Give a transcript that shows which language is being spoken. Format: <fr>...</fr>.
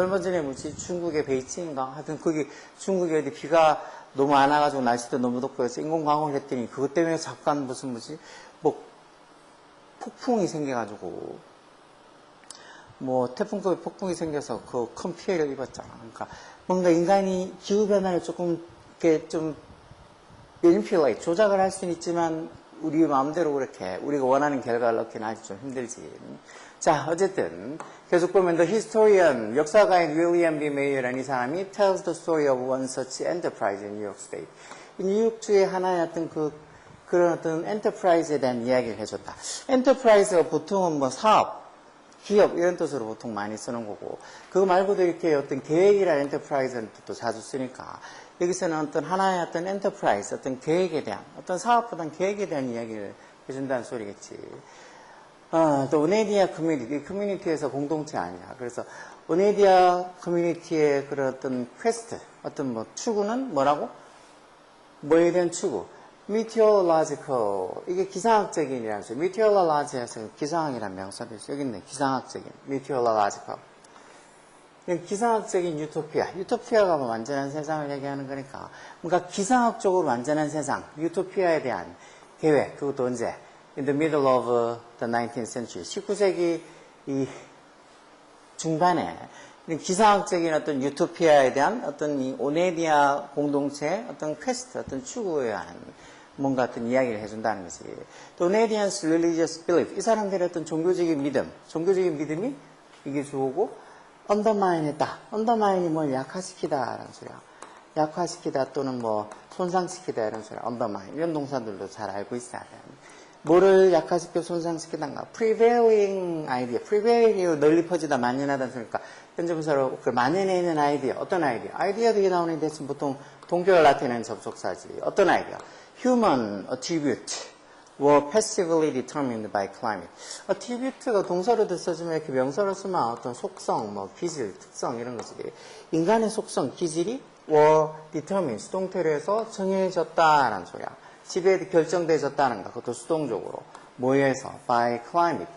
<ko>얼마 전에 뭐지 중국의 베이징인가 하여튼 거기 중국에 어디 비가 너무 안 와가지고 날씨도 너무 덥고 해서 인공강우를 했더니 그것 때문에 잠깐 무슨 뭐 폭풍이 생겨가지고 뭐 태풍급의 폭풍이 생겨서 그 큰 피해를 입었잖아. 그러니까 뭔가 인간이 기후 변화를 조금 이렇게 좀 manipulate 조작을 할 수는 있지만 우리 마음대로 그렇게 우리가 원하는 결과를 얻기는 아직 좀 힘들지. 자, 어쨌든 계속 보면</ko> <en>the historian</en> <ko>역사가인 윌리엄 B. 메이어라는 이 사람이</ko> <en>tells the story of one such enterprise in New York State.</en> <ko>이 뉴욕주의 하나의 어떤 그 그런 어떤 엔터프라이즈에 대한 이야기를 해줬다. 엔터프라이즈가 보통은 뭐 사업, 기업 이런 뜻으로 보통 많이 쓰는 거고, 그거 말고도 이렇게 어떤 계획이라는 엔터프라이즈는 뜻도 자주 쓰니까 여기서는 어떤 하나의 어떤 엔터프라이즈, 어떤 계획에 대한, 어떤 사업보다는 계획에 대한 이야기를 해준다는 소리겠지. 또 오네디아 커뮤니티, 이 커뮤니티에서 공동체 아니야. 그래서 오네디아 커뮤니티의 그런 어떤 퀘스트, 어떤 뭐 추구는 뭐라고? 뭐에 대한 추구? meteorological, 이게 기상학적인이라는 소리. meteorologic에서 기상학이라는 명사도 있어. 여기 있네. 기상학적인, meteorological. 기상학적인 유토피아. 유토피아가 뭐 완전한 세상을 얘기하는 거니까. 뭔가 기상학적으로 완전한 세상, 유토피아에 대한 계획. 그것도 언제?</ko> <en>In the middle of the 19th century.</en> <ko>19세기 이 중반에 기상학적인 어떤 유토피아에 대한 어떤 이 오네디아 공동체의 어떤 퀘스트, 어떤 추구에 의한 뭔가 어떤 이야기를 해준다는 것이. 또 오네디안's</ko> <en>religious belief.</en> <ko>이 사람들의 어떤 종교적인 믿음. 종교적인 믿음이 이게 좋고, undermine 했다. undermine이 뭘 약화시키다라는 소리야. 약화시키다 또는 뭐 손상시키다 이런 소리야.</ko> <en>undermine.</en> <ko>이런 동사들도 잘 알고 있어야 돼. 뭐를 약화시켜 손상시키던가.</ko> <en>prevailing idea.</en> <ko>prevail이 널리 퍼지다, 만연하다는 소리니까. 현재 분사로 그 만연해 있는 아이디어. 어떤 아이디어? 아이디어도 이게 나오는 대신 보통 동격을 나타내는 접속사지. 어떤 아이디어?</ko> <en>Human attribute were passively determined by climate.</en> <ko>attribute가 동사로도 써주면 이렇게 명사로 쓰면 어떤 속성, 뭐 기질, 특성 이런 거지. 인간의 속성, 기질이</ko> <en>were determined,</en> <ko>수동태로 해서 정해졌다라는 소리야. 지배에 결정되어졌다는 거. 그것도 수동적으로. 뭐에 의해서?</ko> <en>by climate.</en>